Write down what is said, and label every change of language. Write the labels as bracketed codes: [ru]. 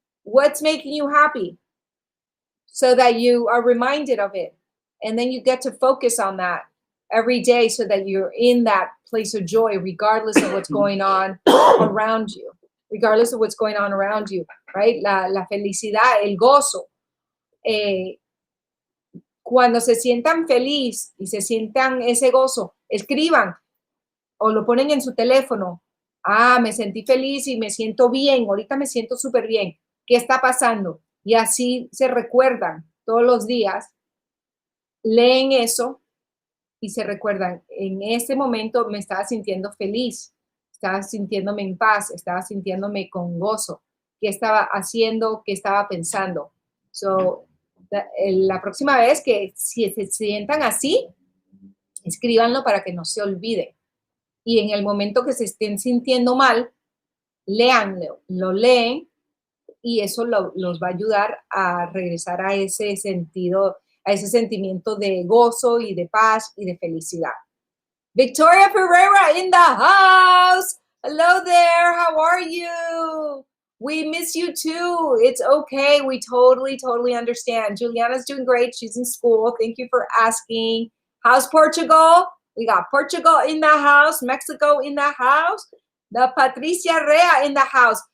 [en] What's making you happy? So that you are reminded of it. And then you get to focus on that every day so that you're in that place of joy, regardless of what's going on around you. Regardless of what's going on around you, right? [es] La felicidad, el gozo. Cuando se sientan feliz y se sientan ese gozo, escriban o lo ponen en su teléfono. Ah, me sentí feliz y me siento bien, ahorita me siento súper bien. ¿Qué está pasando? Y así se recuerdan todos los días, leen eso y se recuerdan, en este momento me estaba sintiendo feliz, estaba sintiéndome en paz, estaba sintiéndome con gozo. ¿Qué estaba haciendo? ¿Qué estaba pensando? So, la próxima vez que si se sientan así, escríbanlo para que no se olviden. Y en el momento que se estén sintiendo mal, léanlo, lo leen y eso los va a ayudar a regresar a ese sentido, a ese sentimiento de gozo y de paz y de felicidad. [en] Victoria Ferreira in the house. Hello there. How are you? We miss you too. It's okay. We totally understand. Juliana's doing great. She's in school. Thank you for asking. How's Portugal? We got Portugal in the house, Mexico in the house, the Patricia Rea in the house.